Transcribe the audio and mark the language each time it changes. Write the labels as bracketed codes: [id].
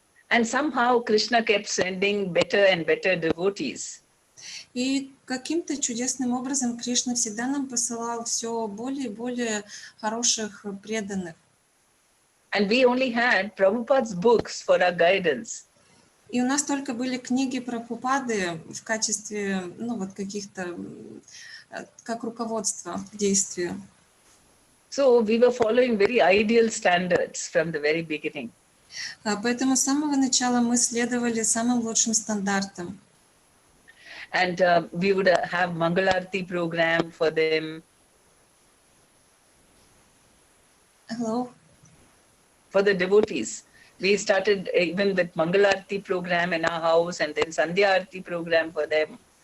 [en] And somehow Krishna kept sending better and better devotees. [ru] И каким-то чудесным образом Кришна всегда нам посылал все более и более хороших преданных. [en] And we only had Prabhupada's books for our guidance. [ru] И у нас только были книги Прабхупады в качестве, каких-то, как руководство к действию. [en] So we were following very ideal standards from the very beginning. [ru] Поэтому с самого начала мы следовали самым лучшим стандартам. [en] And we would have Mangalarti program for them. Hello. For the devotees. We started even with Mangalarti program in our house and then Sandhya Arti program for them.